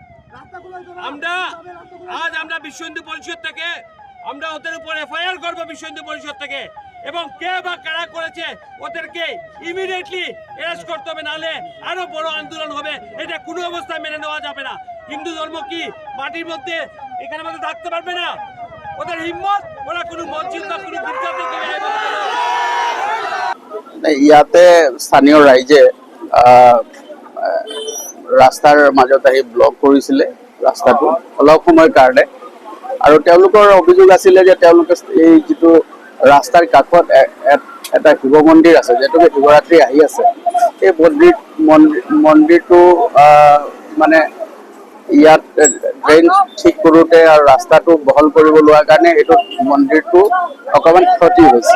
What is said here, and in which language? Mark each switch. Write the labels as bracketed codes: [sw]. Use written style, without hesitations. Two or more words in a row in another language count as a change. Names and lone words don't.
[bn] আমরা বিশ্ব হিন্দু পরিষদ থেকে আমরা ওদের উপর এফআইআর করবো, বিশ্ব হিন্দু পরিষদ থেকে, এবং কে বা কারা করেছে ওদেরকে ইমিডিয়েটলি অ্যারেস্ট করতে হবে, নাহলে আরো বড় আন্দোলন হবে। এটা কোনো অবস্থায় মেনে নেওয়া যাবে না। হিন্দু ধর্ম কি মাটির মধ্যে এখানে মধ্যে থাকতে পারবে না? ওদের হিম্মত, ওরা কোনো মসজিদ বা কোনো গির্জাতে [as] ইয়াতে স্থানীয় ৰাইজে ৰাস্তাৰ মাজত আহি ব্লক কৰিছিলে ৰাস্তাটো অলপ সময়ৰ কাৰণে, আৰু তেওঁলোকৰ অভিযোগ আছিলে যে তেওঁলোকে এই যিটো ৰাস্তাৰ কাষত এটা শিৱ মন্দিৰ আছে, যিহেতুকে শিৱৰাত্ৰি আহি আছে, এই মন্দিৰটো মানে ইয়াত ড্ৰেইন ঠিক কৰোঁতে আৰু ৰাস্তাটো বহল কৰিব লোৱাৰ কাৰণে এইটো মন্দিৰটো অকণমান ক্ষতি হৈছে।